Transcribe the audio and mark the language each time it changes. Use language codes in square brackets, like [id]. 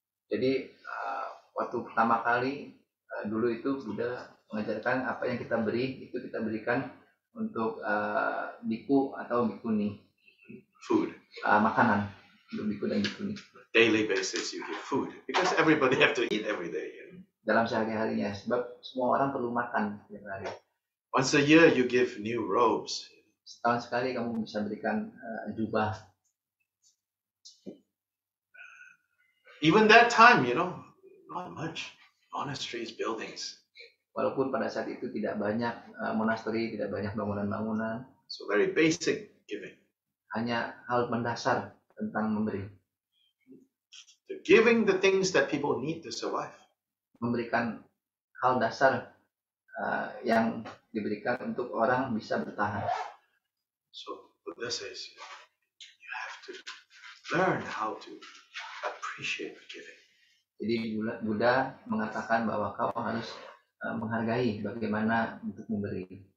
[id] Jadi waktu pertama kali dulu itu Buddha mengajarkan apa yang kita beri itu kita berikan untuk biku atau bikuni. [en] Food. [id] Makanan untuk biku dan bikuni. [en] Daily basis you give food because everybody have to eat every day. [id] Dalam sehari-harinya, sebab semua orang perlu makan setiap hari. [en] Once a year you give new robes. [id] Setahun sekali kamu bisa berikan jubah. [en] Even that time, not much monasteries, buildings. [id] Walaupun pada saat itu tidak banyak monasteri, tidak banyak bangunan-bangunan. [en] So very basic giving. [id] Hanya hal mendasar tentang memberi. [en] The giving the things that people need to survive. [id] Memberikan hal dasar yang diberikan untuk orang bisa bertahan. [en] So Buddha says you have to learn how to appreciate giving. [id] Jadi Buddha mengatakan bahwa kau harus menghargai bagaimana untuk memberi.